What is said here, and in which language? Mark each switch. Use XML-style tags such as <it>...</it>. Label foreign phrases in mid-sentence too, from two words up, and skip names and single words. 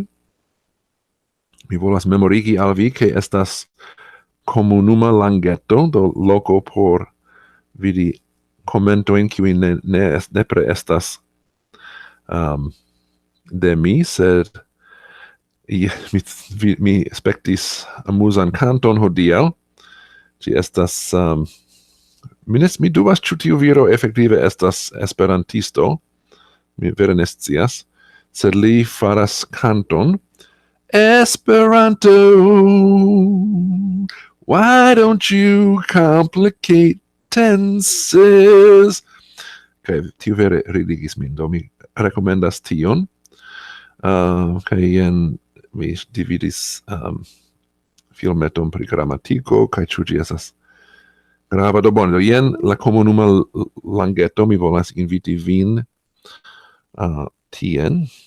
<eo>Mi volas memorigi al vi ke estas komunuma langeto, do loko por vidi komentojn kiuj nepre estas de mi, sed mi spektis amuzan kanton hodiaŭ. Ĝi estas mi dubas ĉu tiu viro efektive estas esperantisto. Mi vere ne scias, sed li faras kanton. Esperanto,</eo> <en>why don't you complicate tenses?</en> <eo>Kaj tiu vere ridigis min, do mi rekomendas tion. Kaj jen mi dividis filmeton pri gramatiko, kaj ĉu ĝi estas grava. Do bone, do jen la komunuma langeto, mi volas inviti vin tien.</eo>